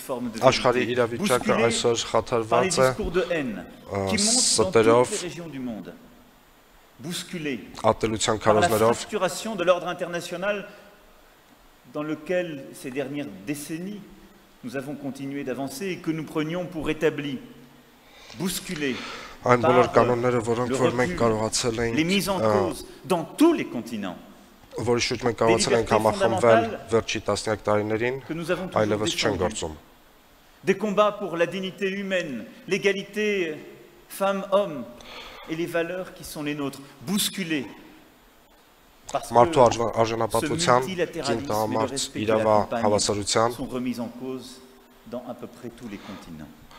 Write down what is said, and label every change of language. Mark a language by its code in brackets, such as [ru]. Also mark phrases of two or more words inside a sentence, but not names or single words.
[fr] forme de vérité, bousculé par les discours de haine qui montent dans toutes les régions du monde, bousculé par la fracturation de l'ordre international dans lequel ces dernières décennies nous avons continué d'avancer et que nous prenions pour établi, bousculé par le recul, les mises en cause dans tous les continents. [hy] Որի շուրջ մենք կարողացել ենք համախմբվել վերջի տասնյակ տարիներին, այլևս չեն գործում։ [fr] Des combats pour la dignité humaine, l'égalité femmes-hommes et les valeurs qui sont les nôtres, bousculés. Parce que ce multilatéralisme et le respect qui l'accompagne sont remis en cause dans à peu près tous les continents.